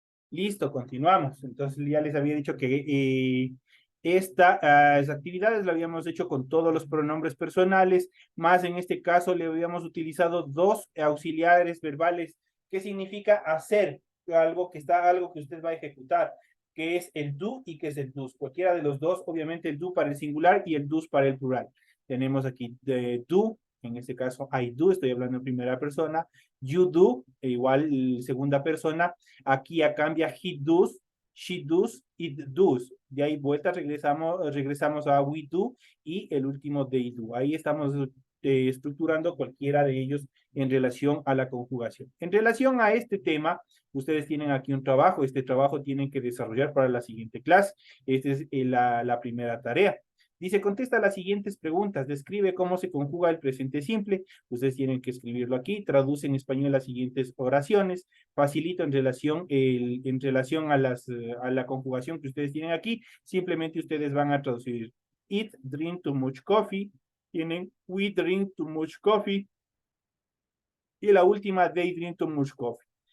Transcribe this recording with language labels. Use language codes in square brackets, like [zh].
[es] Listo, continuamos. Entonces ya les había dicho que estas actividades las habíamos hecho con todos los pronombres personales, más en este caso le habíamos utilizado dos auxiliares verbales, que significa hacer algo que usted va a ejecutar, que es el do y que es el does. Cualquiera de los dos, obviamente el do para el singular y el does para el plural. Tenemos aquí do En este caso, I do, estoy hablando en primera persona. You do, igual segunda persona. Aquí ya cambia he does, she does, it does. De ahí vuelta regresamos a we do y el último they do. Ahí estamos estructurando cualquiera de ellos en relación a la conjugación. En relación a este tema, ustedes tienen aquí un trabajo. Este trabajo tienen que desarrollar para la siguiente clase. Esta es la primera tarea. Dice, contesta las siguientes preguntas. Describe cómo se conjuga el presente simple. Ustedes tienen que escribirlo aquí. Traduce en español las siguientes oraciones. Facilito en relación a la conjugación que ustedes tienen aquí. Simplemente ustedes van a traducir [en] eat, drink too much coffee. Tienen we drink too much coffee. [es] Y la última, [en] they drink too much coffee.